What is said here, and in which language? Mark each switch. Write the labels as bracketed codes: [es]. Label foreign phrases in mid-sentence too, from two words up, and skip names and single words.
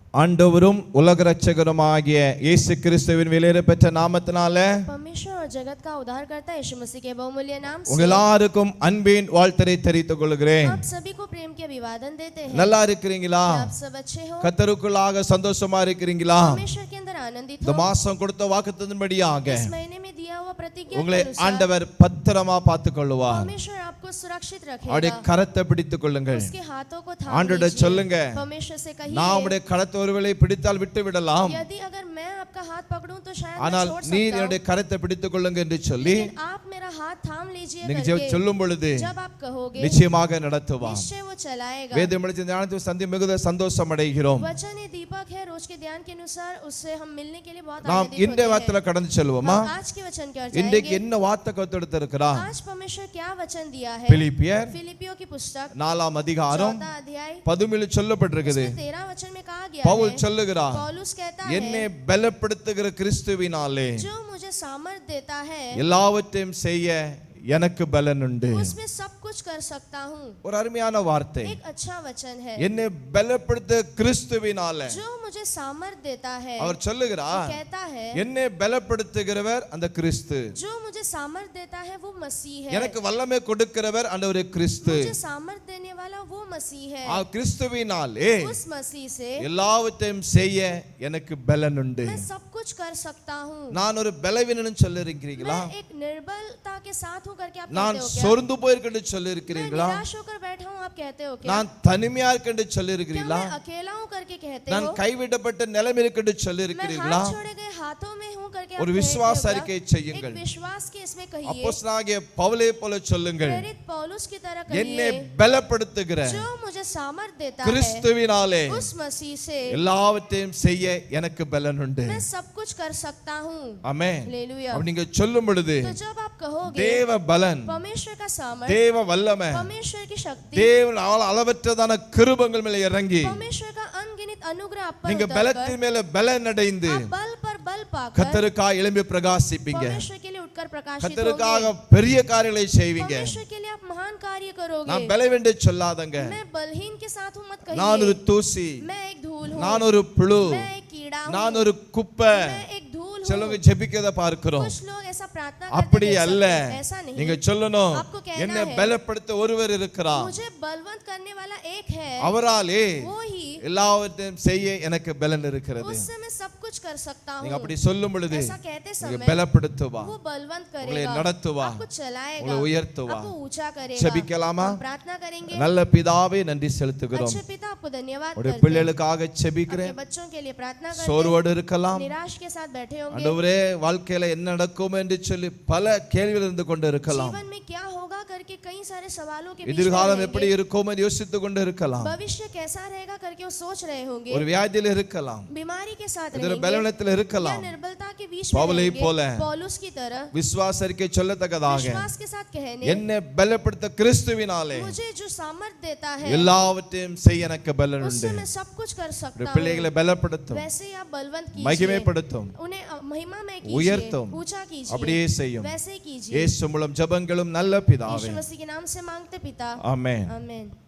[ta] ஆண்டவரும் உலக இரட்சகருமாகிய இயேசு கிறிஸ்துவின் விலையேறப்பெற்ற நாமத்தினாலே [hi] परमेश्वर और जगत का उद्धारकर्ता यीशु मसीह के बहुमूल्य नाम से [ta] உங்கள் எல்லாருக்கும் அன்பின் வாழ்த்தை தெரிவித்துக் கொள்கிறேன். [hi] आप सभी को प्रेम के अभिवादन देते हैं. [ta] நல்லா இருக்கிறீங்களா? [hi] आप सब अच्छे हो? [ta] கர்த்தருக்குள்ளாக சந்தோஷமா இருக்கிறீங்களா? [hi] परमेश्वर के अंदर आनंदित [ta] இந்த [hi] हो? [ta] மாசம் கொடுத்த வாக்குத்தத்தத்தின்படியாக [hi] इस महीने में दिया हुआ प्रतिज्ञा [ta] உங்களை [hi] के अनुसार [ta] ஆண்டவர் பத்திரமா பார்த்துக் கொள்வார். [hi] परमेश्वर आपको सुरक्षित [ta] அவருடைய [hi] रखेगा. [ta] கரத்தை பிடித்துக் கொள்ளுங்கள். [hi] उसके हाथों को थाम [ta] ஆண்டவரே [hi] लीजिए. [ta] சொல்லுங்க, [hi] परमेश्वर से कहिए, [ta] நான் உம்முடைய கரத்தை ஒருவேளை பிடித்தால் விட்டு விடலாம், [hi] यदि अगर मैं आपका हाथ पकड़ूं तो शायद मैं [ta] ஆனால் [hi] छोड़ [ta] நீர் [hi] सकता [ta] என்னுடைய [hi] हूं, [ta] கரத்தை பிடித்துக் கொள்ளுங்க என்று சொல்லி [hi] लेकिन आप मेरा हाथ थाम लीजिए [ta] நீங்க [hi] करके [ta] சொல்லும் பொழுது [hi] जब आप कहोगे [ta] நிச்சயமாக நடத்துவார். [hi] निश्चय वो चलाएगा. [ta] வேதம் படித்த ஞானத்தை சந்தி மிகுந்த சந்தோஷம் அடைகிறோம். [hi] वचन ये दीपक है, रोज के ध्यान के अनुसार उससे हम मिलने के लिए बहुत [ta] நாம் [hi] आनंदित [ta] இந்த [hi] होते [ta] வார்த்தையில [hi] हैं. [ta] கடந்து செல்வோமா? [hi] हम आज के वचन की ओर [ta] இன்றைக்கு [hi] जाएंगे. [ta] என்ன வார்த்தை கொடுத்திருக்கிறார்? [hi] आज परमेश्वर क्या वचन दिया है? [ta] பிலிப்பியர் [hi] फिलिपियों की पुस्तक [ta] 4 அதிகாரம் [hi] 4 अध्याय [ta] 10 சொல்லப்பட்டிருக்குது. [hi] 13 वचन में कहा गया [ta] பவுல் [hi] है, [ta] சொல்லுகிறார், [hi] पौलुस कहता [ta] என்னை [hi] है, [ta] பலப்படுத்துகிற கிறிஸ்துவினாலே [hi] जो मुझे सामर्थ देता है [ta] எல்லாவற்றையும் செய்ய எனக்கு பலன் உண்டு. [hi] उसमें सब कुछ कर सकता हूँ. [ta] ஒரு அருமையான வார்த்தை. [hi] एक अच्छा वचन है. [ta] என்னை பலப்படுத்த கிறிஸ்துவினாலே [hi] जो मुझे सामर्थ देता है, [ta] அவர் சொல்லுகிறார், [hi] कहता है, [ta] என்னை பலப்படுத்துகிறவர் அந்த கிறிஸ்து, [hi] जो मुझे सामर्थ देता है वो मसीह है. [ta] எனக்கு வல்லமை கொடுக்கிறவர் அந்த ஒரு கிறிஸ்து. [hi] मुझे सामर्थ देने वाला वो मसीह है. [ta] ஆ கிறிஸ்துவினாலே [hi] उस मसीह से [ta] எல்லாவற்றையும் செய்ய எனக்கு பலன் உண்டு. [hi] मैं सब कुछ कर सकता हूँ. [ta] நான் ஒரு பலவீனன் சொல்லிருக்கிறீங்களா? [hi] मैं एक निर्बलता के साथ हूँ करके आप [ta] நான் [hi] कहते हो क्या? [ta] சொர்ந்து போயிருக்கேன்னு [hi] मैं [ta] சொல்லிருக்கிறீங்களா? [hi] निराश होकर बैठा हूँ आप कहते हो क्या? [ta] நான் தனிமையா இருக்கேன்னு [hi] क्या [ta] சொல்லிருக்கிறீங்களா? [hi] मैं अकेला हूँ करके कहते [ta] நான் [hi] हो? [ta] கைவிடப்பட்ட நிலைமை இருக்கேன்னு [hi] मैं [ta] சொல்லிருக்கிறீங்களா? [hi] हाथ छोड़े गए हाथों में हूँ करके आप [ta] ஒரு [hi] कहते हो [ta] விசுவாச [hi] क्या? [ta] அறிக்கை [hi] एक [ta] செய்யுங்கள். [hi] विश्वास के इसमें कहिए. [ta] அப்போஸ்தலனாகிய பவுலை போல சொல்லுங்கள், [hi] प्रेरित पौलुस की तरह [ta] என்னை [hi] कहिए, [ta] பலப்படுத்துகிற [hi] जो मुझे सामर्थ देता है [ta] கிறிஸ்துவினாலே [hi] उस मसीह से [ta] எல்லாவற்றையும் செய்ய எனக்கு பலன் உண்டு. [hi] मैं सब कुछ कर सकता हूँ. [ta] ஆமென். [hi] हालेलुया. [ta] அப்ப நீங்க சொல்லும் பொழுது [hi] तो जब आप कहोगे [ta] தேவ பலன், [hi] परमेश्वर का सामर्थ, [ta] தேவ வல்லமை, [hi] परमेश्वर की शक्ति, [ta] தேவன் அளவற்றதான கிருபைகள் மேல இறங்கி [hi] परमेश्वर का अनगिनत अनुग्रह आप पर [ta] நீங்க [hi] उतरकर, [ta] பலத்தின் மேல பலன் அடைந்து [hi] आप बल पर बल पाकर [ta] கர்த்தருக்காக எழும்பி பிரகாசிப்பீங்க. [hi] परमेश्वर के लिए उठकर प्रकाशित [ta] கர்த்தருக்காக [hi] होंगे. [ta] பெரிய காரியங்களை செய்வீங்க. [hi] परमेश्वर के लिए आप महान कार्य करोगे. [ta] நான் பலவீனன்னு சொல்லாதங்க. [hi] मैं बलहीन के साथ हूँ मत [ta] நான் ஒரு [hi] कहिए. [ta] தூசி, [hi] मैं एक धूल हूँ. [ta] நான் ஒரு புழு, [hi] मैं एक कीड़ा हूँ. [ta] நான் ஒரு குப்பை. [hi] मैं एक धूल हूँ. [ta] சிலவங்க ஜெபிக்கிறத பார்க்கிறோம். [hi] कुछ लोग ऐसा प्रार्थना [ta] அப்படி [hi] करते [ta] அல்ல. [hi] देख सकते हैं. ऐसा नहीं. [ta] நீங்க சொல்லணும், [hi] आपको कहना [ta] என்னை [hi] है, [ta] பலப்படுத்த ஒருவர் இருக்கிறார், [hi] मुझे बलवंत करने वाला एक है, [ta] அவராலே [hi] वो ही, [ta] எல்லாவற்றையும் செய்ய எனக்கு பலன் இருக்கிறது. [hi] उससे मैं सब कुछ कर सकता [ta] நீங்க [hi] हूँ. [ta] அப்படி சொல்லும் பொழுது [hi] ऐसा कहते [ta] நீங்க [hi] समय [ta] பலப்படுத்துவா, [hi] वो बलवंत [ta] உங்களை [hi] करेगा, [ta] நடத்துவா, [hi] आपको चलाएगा, [ta] உங்களை உயர்த்துவா. [hi] आपको ऊंचा करेगा. [ta] ஜெபிக்கலாமா? [hi] हम प्रार्थना करेंगे. [ta] நல்ல பிதாவே நன்றி செலுத்துகிறோம். [hi] अच्छे पिता आपको धन्यवाद [ta] உடைய [hi] करते हैं. [ta] பிள்ளைகளுக்காக [hi] अपने [ta] ஜெபிக்கிறேன். [hi] बच्चों के लिए प्रार्थना करते हैं. [ta] சோர்வோடு இருக்கலாம், [hi] निराश के साथ बैठे होंगे. [ta] ஆண்டவரே வாழ்க்கையில என்ன நடக்கும் என்று சொல்லி பல கேள்விகள் இருந்து கொண்டு இருக்கலாம். [hi] जीवन में क्या होगा करके कई सारे सवालों के बीच में [ta] எதிர்காலம் [hi] रहेंगे. [ta] எப்படி இருக்கும் என்று யோசித்துக் கொண்டு இருக்கலாம். [hi] भविष्य कैसा रहेगा करके वो सोच रहे होंगे. [ta] ஒரு வியாதியில இருக்கலாம், [hi] बीमारी के साथ [ta] ஒரு [hi] रहेंगे. [ta] பலவீனத்தில் [hi] या [ta] இருக்கலாம். [hi] निर्बलता के बीच में [ta] பவுலை [hi] रहेंगे. [ta] போல [hi] पौलुस की तरह [ta] விசுவாச அறிக்கை சொல்லத்தக்கதாக [hi] विश्वास के साथ कहने, [ta] என்னை பலப்படுத்த கிறிஸ்துவினாலே [hi] मुझे जो सामर्थ देता है [ta] எல்லாவற்றையும் செய்ய எனக்கு பலன் [hi] उससे [ta] உண்டு. [hi] मैं सब कुछ कर [ta] உடைய [hi] सकता हूँ. [ta] பிள்ளைகளை பலப்படுத்தும், [hi] वैसे ही आप बलवंत कीजिए, [ta] மகிமைப்படுத்தும், [hi] उन्हें महिमा में [ta] உயர்த்தும், [hi] कीजिए, ऊंचा कीजिए, [ta] அப்படியே செய்யும். [hi] वैसे ही कीजिए. [ta] இயேசு மூலம் ஜெபங்களும் நல்ல பிதாவே. [hi] यीशु मसीह के नाम से मांगते पिता. [ta] ஆமென். [hi] आमीन.